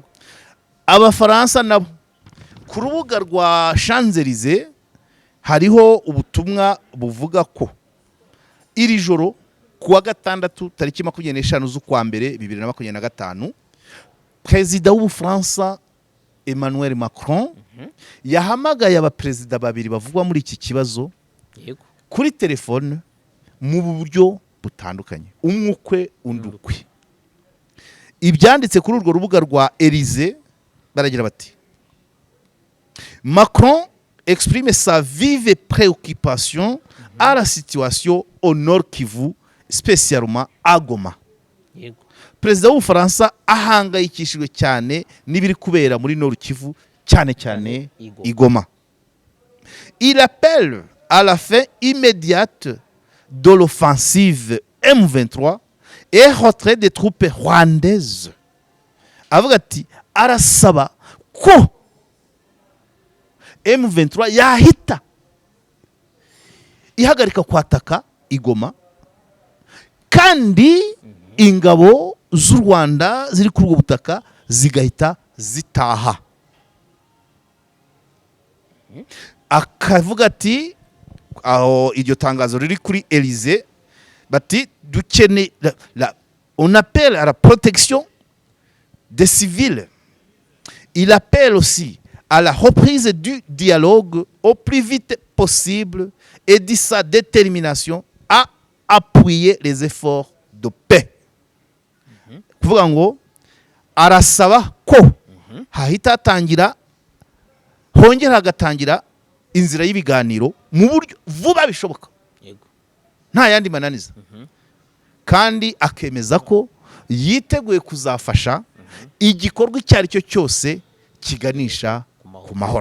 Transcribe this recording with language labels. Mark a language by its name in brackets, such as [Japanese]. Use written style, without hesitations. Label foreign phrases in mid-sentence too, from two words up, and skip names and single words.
[Kinyarwanda] Abafaransa nabo ku rubuga rwa Champs-Élysées hariho ubutumwa buvuga ko iri joro kuwa gatandatu tariki 25 z'ukwa mbere 2025 Perezida w'Ubufaransa Emmanuel Macron yahamagaye abaperezida babiri bavugwa muri iki kibazo kuri telefone mu buryo butandukanye, umwe ukwe undi ukwe. Ibyanditse kuri urwo rubuga rwa Élysée baragira bati [French] Macron exprime sa vive préoccupation à la situation au Nord Kivu, spécialement à Goma. [Kinyarwanda] Perezida w'Ubufaransa ahangayikishijwe cyane n'ibiri kubera muri Nord Kivu, cyane cyane i Goma. [French] Il appelle à la fin immédiate de l'offensive M23 et retrait des troupes rwandaises. [Kinyarwanda] Avuga ati arasaba ko M23 yahita ihagarika kwataka igoma kandi ingabo z'u Rwanda ziri kuri ubwo butaka zigahita zitaha. Akavuga ati aho iryo tangazo riri kuri Élysée bati dukeneye [French] on appelle à la protection des civils. Il appelle aussi à la reprise du dialogue au plus vite possible et dit sa détermination à appuyer les efforts de paix. [Kinyarwanda] Kuvuga ngo arasaba ko hahita hatangira hongera hagatangira inzira y'ibiganiro mu buryo vuba bishoboka, nta yandi mananiza, kandi akemeza ko yiteguye kuzafasha igikorwa icyo ari cyo cyose kiganisha ku mahoro.